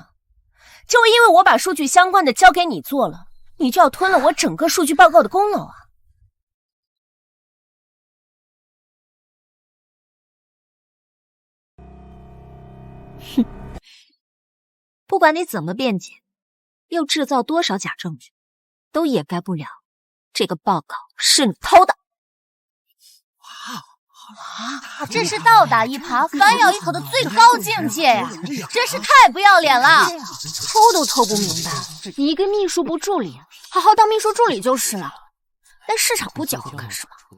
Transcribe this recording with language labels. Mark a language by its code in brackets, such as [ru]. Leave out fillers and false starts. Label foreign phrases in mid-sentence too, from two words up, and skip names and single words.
[zh] 就因為我把數據相關的交給你做了，你就要吞了我整個數據報告的功勞啊！哼，不管你怎麼辯解，又製造多少假證據，都掩蓋不了這個報告是你偷的。哇，這是倒打一耙、反咬一口的最高境界呀！真是太不要臉了，偷都偷不明白。你一個秘書部助理，好好當秘書助理就是了。但市場部攪和幹什麼？